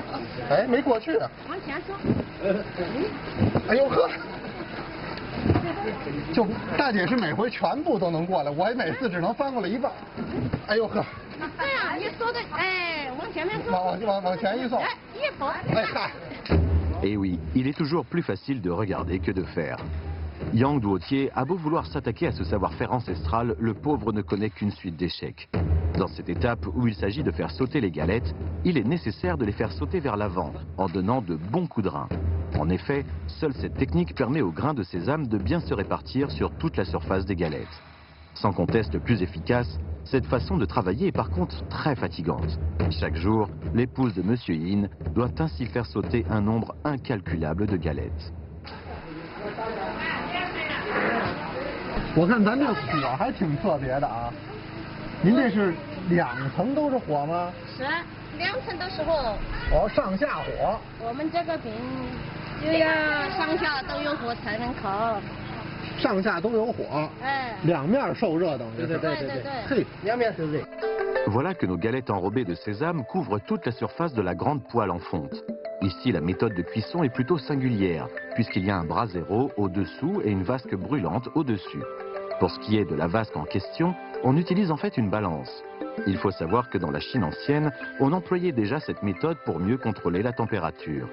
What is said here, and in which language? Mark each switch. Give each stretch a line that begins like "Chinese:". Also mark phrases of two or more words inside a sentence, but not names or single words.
Chinese: 哎，没过去。往前说。哎呦呵。就大姐是每回全部都能过来，我每次只能翻过来一半。哎呦呵！这样你说的，哎，往前面说。往前一送。哎，1幅。哎嗨。
French: Et oui, il est toujours plus facile de regarder que de faire. Yang Duotier a beau vouloir s'attaquer à ce savoir-faire ancestral, le pauvre ne connaît qu'une suite d'échecs. Dans cette étape où il s'agit de faire sauter les galettes, il est nécessaire de les faire sauter vers l'avant, en donnant de bons coups de rein. En effet, seule cette technique permet au grain de sésame de bien se répartir sur toute la surface des galettes. Sans conteste plus efficace, cette façon de travailler est par contre très fatigante. Chaque jour, l'épouse de Monsieur Yin doit ainsi faire sauter un nombre incalculable de galettes.
Chinese: 我看咱这火还挺特别的啊，您这是2层都是火吗？是，2层都是火。哦，上下火。我们这个饼就要上下都有火才能烤。上下都有火。哎。 2面受热等于。对。嘿，2面受热。
French: Voilà que nos galettes enrobées de sésame couvrent toute la surface de la grande poêle en fonte. Ici, la méthode de cuisson est plutôt singulière, puisqu'il y a un brasero au-dessous et une vasque brûlante au-dessus. Pour ce qui est de la vasque en question, on utilise en fait une balance. Il faut savoir que dans la Chine ancienne, on employait déjà cette méthode pour mieux contrôler la température.